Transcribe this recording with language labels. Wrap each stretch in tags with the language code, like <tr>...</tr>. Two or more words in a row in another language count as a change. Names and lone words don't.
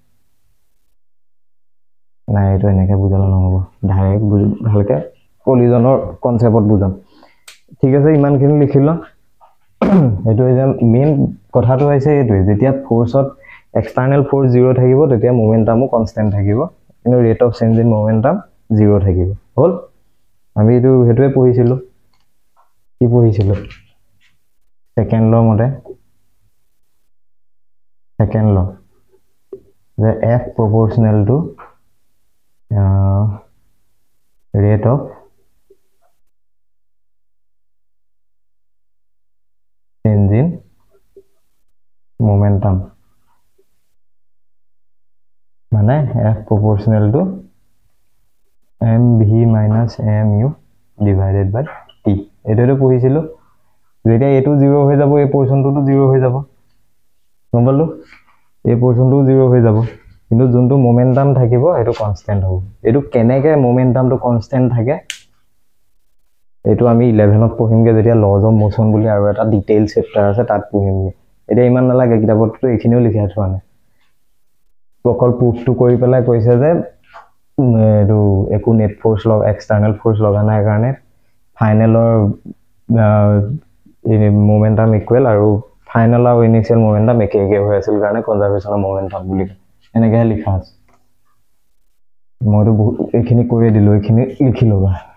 <as>নাই এটো এনেকে বুজালে নহব ডাইৰেক্ট ভালকে কলিজনৰ কনসেপ্টত বুজাম ঠিক আছে ইমানখিনি লিখিলো এটো যে মেইন কথাটো হৈছে এইটোৱে যেতিয়া ফোৰ্সত</as> <en>external force</en> <as>0 থাকিব তেতিয়া</as> <en>momentum constant</en> <as>থাকিব কিন্তু</as> <en>rate of change in momentum</en> <as>0 থাকিব হল আমি এটো হেতুৱে পঢ়িছিলো কি পঢ়িছিলো</as> <en>second law</en> <as>মতে</as> <en>second law the f proportional to rate of change in momentum মানে f proportional to mv minus mu divided by t</en> <as>এটো পঢ়িছিলো যেতিয়া এটো 0 হৈ যাব এই পোরশনটো 0 হৈ যাব গমপালো এই পোরশনটো 0 হৈ যাব কিন্তু যোনটো মোমেন্টাম থাকিব এটো কনস্ট্যান্ট হ'ব এটো কেনেকে মোমেন্টামটো কনস্ট্যান্ট থাকে এটো আমি 11ত পঢ়িমগে যেতিয়া</as> <en>laws of motion</en> <as>বুলি আৰু এটা</as> <en>detail chapter</en> <as>আছে তাত পঢ়িমগে এটা ইমান নালাগে কিতাপতটো এখিনিও লিখা থোৱা নাই অকল প্ৰুফটো কৰি পেলাই কৈছে যে এটো একো</as> <en>net force</en> <as>লগ</as> <en>external force</en> <as>লগা নাই কাৰণে ফাইনেলৰ</as> <en>momentum equal</en> <as>আৰু ফাইনাল আৰু</as> <en>initial momentum</en> <as>একে হৈ আছিল কাৰণে</as> <en>conservation of momentum</en> <as>বুলি এনেকে লিখা আছে মইতো এখিনি কৰি দিলো এখিনি লিখি লবা</as>